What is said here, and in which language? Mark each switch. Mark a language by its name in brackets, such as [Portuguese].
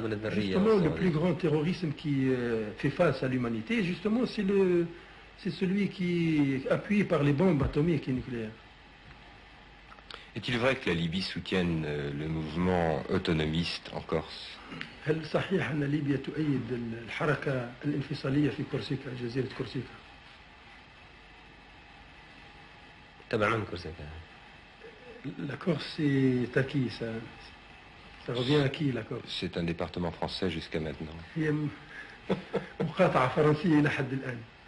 [French] Justement, le plus grand terrorisme qui fait face à l'humanité, justement, c'est celui qui est appuyé par les bombes atomiques et nucléaires. Est-il vrai que la Libye soutienne le mouvement autonomiste en Corse? [Arabic] هل صحيح أن ليبيا تؤيد الحركة الانفصالية في كورسيكا جزيرة كورسيكا؟ تبع من كورسيكا؟ [French] La Corse c'est à qui ça revient à qui la Corse? C'est un département français jusqu'à maintenant. [Arabic] هي مقاطعة فرنسية إلى حد الآن.